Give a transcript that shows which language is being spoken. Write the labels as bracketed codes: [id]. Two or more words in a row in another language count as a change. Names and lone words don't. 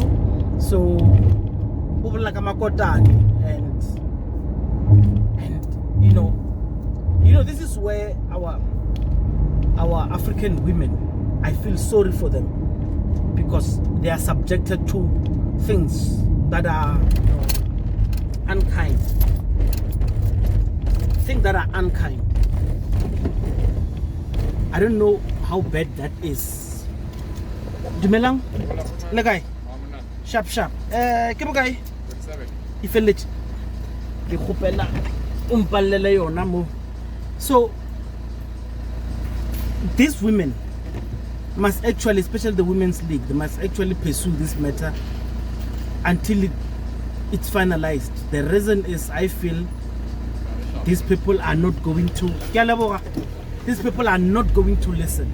[en] So and you know this is where our African women, I feel sorry for them, because they are subjected to things that are unkind. Things that are unkind. I don't know how bad that is. [st] Dumelang? Lekai? Sharp. Ke bokae? E felletse. Ke khopela umpallele yona mo. [en] So these women must actually, especially the Women's League, they must actually pursue this matter until it's finalized. The reason is, I feel these people are not going to listen.